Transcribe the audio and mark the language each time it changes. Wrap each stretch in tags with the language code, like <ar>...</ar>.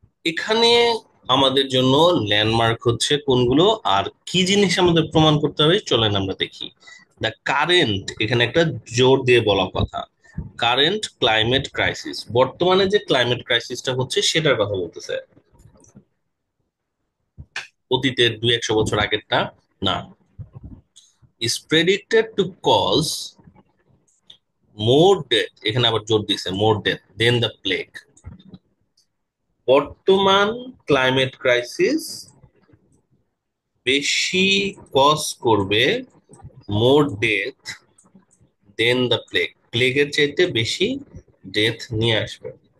<bn>এখানে আমাদের জন্য ল্যান্ডমার্ক হচ্ছে কোনগুলো, আর কি জিনিস আমাদের প্রমাণ করতে হবে চলেন আমরা দেখি। দ্য কারেন্ট, এখানে একটা জোর দিয়ে বলা কথা, কারেন্ট ক্লাইমেট ক্রাইসিস, বর্তমানে যে ক্লাইমেট ক্রাইসিসটা হচ্ছে সেটার কথা বলতেছে, অতীতের 200-100 বছর আগেরটা না।</bn> <en>is predicted to cause more death,</en> <bn>এখানে আবার জোর দিছে</bn> <en>more death than the plague।</en> <bn>বর্তমান ক্লাইমেট ক্রাইসিস বেশি কজ করবে</bn> <en>more death than the plague,</en> <bn>প্লেগের চাইতে বেশি ডেথ নিয়ে আসবে।</bn>